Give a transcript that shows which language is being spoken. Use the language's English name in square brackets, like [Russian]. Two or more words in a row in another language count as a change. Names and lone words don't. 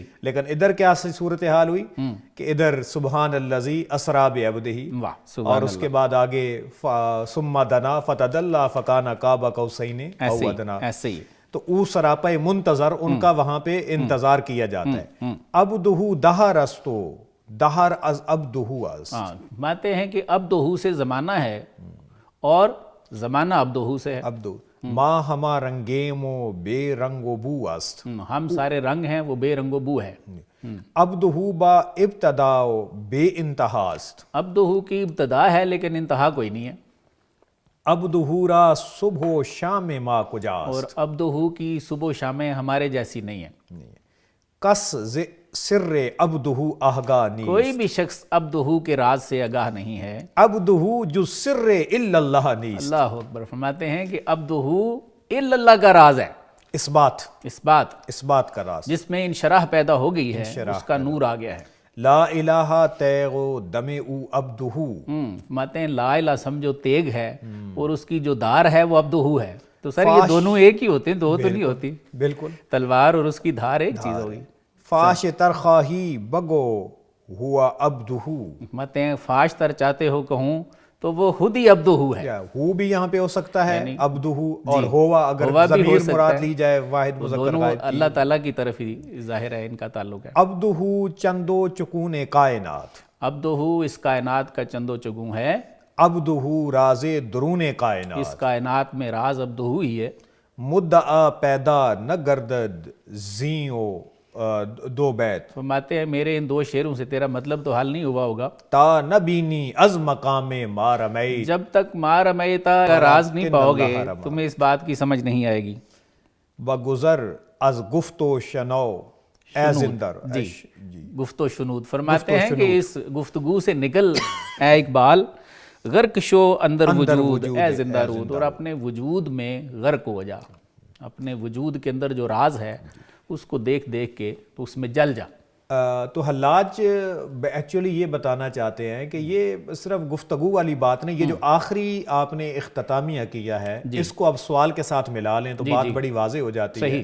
[Urdu] لیکن ادھر کیا صورتحال ہوئی کہ ادھر [Arabic] سبحان الذی اسریٰ بعبدہ، [Urdu] اور اس کے بعد آگے [Arabic] ثم دنا فتدلی فکان قاب قوسین او ادنی. [Urdu] ایسے ہی. تو [Persian] او سراپا منتظر [Urdu] ان کا وہاں پہ انتظار کیا جاتا ہے. [Persian] عبدہ دہر استو دہر از عبدہ است. [Urdu] مانتے ہیں کہ عبدہ سے زمانہ ہے اور زمانہ عبدہ سے ہے. [Persian] عبدہ ما ہما رنگیم و بے رنگ و بو است. [Urdu] ہم سارے رنگ ہیں، وہ بے رنگ و بو ہے. [Persian] عبدہ با ابتدا بے انتہا است. [Urdu] عبدہ کی ابتدا ہے لیکن انتہا کوئی نہیں ہے. [Persian] عبدہ را صبح و شام ما کجاست. [Urdu] اور عبدہ کی صبح و شامیں ہمارے جیسی نہیں ہیں. [Persian] کس سر عبدہ آگاہ نیست. [Urdu] کوئی بھی شخص عبدہ کے راز سے آگاہ نہیں ہے. [Persian] عبدہ جو سر الا اللہ نیست. [Arabic] اللہ اکبر. [Urdu] فرماتے ہیں کہ عبدہ [Arabic] الا اللہ [Urdu] کا راز ہے. اس بات کا راز جس میں انشراح پیدا ہو گئی ہے، اس کا نور آ گیا ہے. [Persian] لا الہ تیغ دم او عبدہ. [Urdu] فرماتے ہیں [Arabic] لا الہ [Urdu] سمجھو تیغ ہے اور اس کی جو دار ہے وہ عبدہ ہے. تو سر یہ دونوں ایک ہی ہوتے ہیں، دو تو نہیں ہوتی. بالکل. تلوار اور اس کی دھار ایک چیز ہوگی. [Persian] فاش ترخواہی بگو ہوا عبدہ. [Urdu] فرماتے ہیں فاش تر چاہتے ہو کہوں تو وہ خود ہی عبدہ ہے. ہو بھی یہاں پہ ہو سکتا ہے عبدہ، اور ہوا اگر ضمیر مراد لی جائے واحد مذکر غائب، اللہ تعالیٰ کی طرف ہی ظاہر ہے ان کا تعلق ہے. [Persian] عبدہ چندو چکون کائنات. [Urdu] عبدہ اس کائنات کا چندو چگوں ہے. [Persian] عبدہ راز درون کائنات. [Urdu] اس کائنات میں راز عبدہ ہی ہے. [Persian] مدعا پیدا نہ گردد زیوں دو بیت. [Urdu] فرماتے ہیں میرے ان دو شعروں سے تیرا مطلب تو حل نہیں ہوا ہوگا. [Persian] تا نبینی از مقام ما رمیت. [Urdu] جب تک ما رمیتا کا راز نہیں پاؤ گے تمہیں اس بات کی سمجھ نہیں آئے گی. [Persian] بگذر از گفت و شنو اے زندر. [Urdu] جی گفت و شنود. فرماتے ہیں کہ اس گفتگو سے نکل اے اقبال، [Persian] غرق شو اندر وجود اے زندہ رود. [Urdu] اور اپنے وجود میں غرق ہو جا، اپنے وجود کے اندر جو راز ہے اس کو دیکھ دیکھ کے تو اس میں جل جا. تو حلاج ایکچولی یہ بتانا چاہتے ہیں کہ یہ صرف گفتگو والی بات نہیں، یہ جو آخری آپ نے اختتامیہ کیا ہے اس کو اب سوال کے ساتھ ملا لیں تو بات بڑی واضح ہو جاتی ہے۔